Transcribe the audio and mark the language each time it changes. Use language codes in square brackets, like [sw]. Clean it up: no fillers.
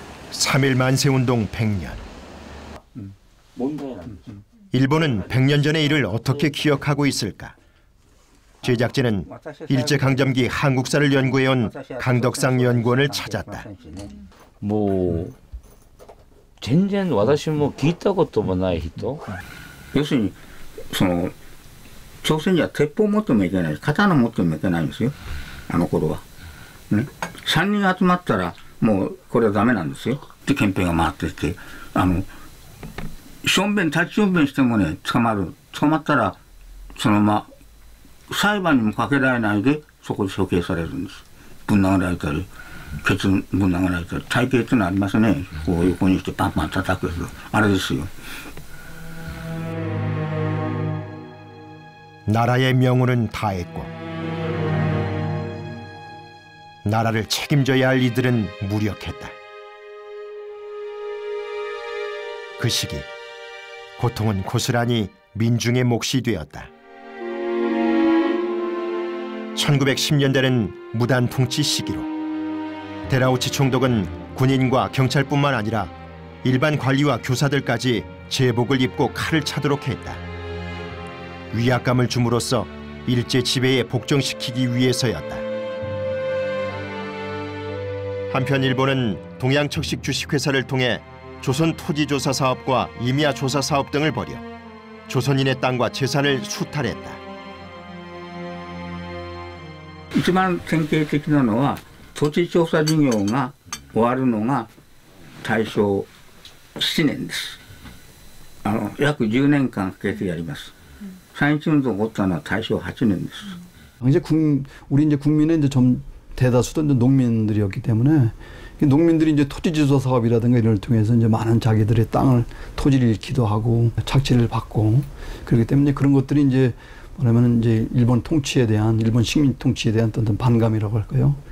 [ko] 3.1 만세운동 100년. 일본은 100년 전의 일을 어떻게 기억하고 있을까? 제작진은 일제강점기 한국사를 연구해온 강덕상 연구원을 찾았다. [ja] 全然私も聞いたこともない人。要するにその朝鮮には鉄砲持ってもいけない、刀持ってもいけないんですよ、あの頃は。ね、3人集まったらもうこれはダメなんですよ。で憲兵が回ってきて立ちしょんべんしてもね捕まったらそのまま裁判にもかけられないでそこで処刑されるんです。ぶん殴られたりケツぶん殴られたり、体型っていうのありますね。こう横にしてパンパン叩くやつ、あれですよ。 [ko] 나라의 명운은 다했고 나라를 책임져야 할 이들은 무력했다. 그 시기 고통은 고스란히 민중의 몫이 되었다. 1910년대는 무단 통치 시기로 데라우치 총독은 군인과 경찰뿐만 아니라 일반 관리와 교사들까지 제복을 입고 칼을 차도록 했다. 위압감을 줌으로써 일제 지배에 복종시키기 위해서였다. 한편 일본은 동양척식 주식회사를 통해 조선 토지조사 사업과 임야 조사 사업 등을 벌여 조선인의 땅과 재산을 수탈했다. [ja] 一番典型的なのは土地調査事業が終わるのが大正7年です。約10年間かけてやります。산인운동起こったのは大正8年です。 [ko] 이제 우리 이제 국민의 이제 좀 대다수도 이제 농민들이었기 때문에 농민들이 이제 토지조사 사업이라든가 이런 걸 통해서 이제 많은 자기들의 땅을 토지를 잃기도 하고 착취를 받고 그렇기 때문에 그런 것들이 이제 뭐냐면 이제 일본 통치에 대한 일본 식민 통치에 대한 어떤 반감이라고 할까요?